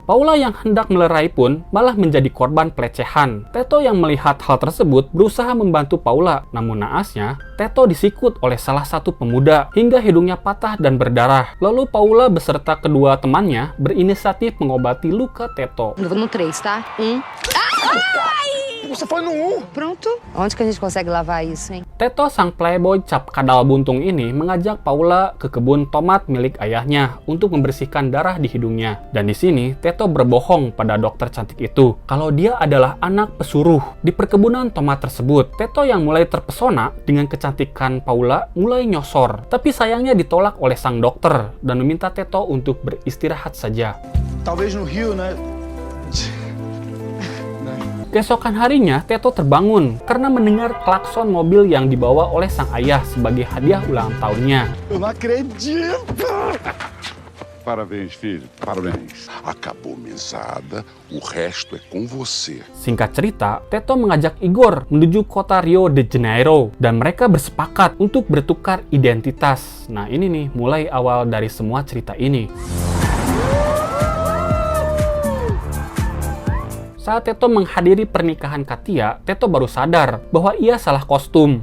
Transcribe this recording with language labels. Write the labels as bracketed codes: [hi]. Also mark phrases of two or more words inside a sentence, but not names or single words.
[id] Paula yang hendak melerai pun malah menjadi korban pelecehan. Teto yang melihat hal tersebut berusaha membantu Paula, namun naasnya, Teto disikut oleh salah satu pemuda hingga hidungnya patah dan berdarah. Lalu Paula beserta kedua temannya berinisiatif mengobati luka Teto. [pt] No 3, tá? 1. Você foi no 1. Pronto. Onde que a gente consegue lavar isso, hein? [id] Teto sang playboy cap kadal buntung ini mengajak Paula ke kebun tomat milik ayahnya untuk membersihkan darah di hidungnya. Dan di sini Teto berbohong pada dokter cantik itu kalau dia adalah anak pesuruh. Di perkebunan tomat tersebut, Teto yang mulai terpesona dengan kecantikan Paula mulai nyosor. Tapi sayangnya ditolak oleh sang dokter dan meminta Teto untuk beristirahat saja. [pt] Talvez no Rio, né? [id] Keesokan harinya, Teto terbangun karena mendengar klakson mobil yang dibawa oleh sang ayah sebagai hadiah ulang tahunnya. [pt] Eu não acredito! Parabéns, filho. Parabéns. Acabou mesada, o resto é com você. [id] Singkat cerita, Teto mengajak Igor menuju kota Rio de Janeiro dan mereka bersepakat untuk bertukar identitas. Nah, ini nih mulai awal dari semua cerita ini. Saat Teto menghadiri pernikahan Katia, Teto baru sadar bahwa ia salah kostum.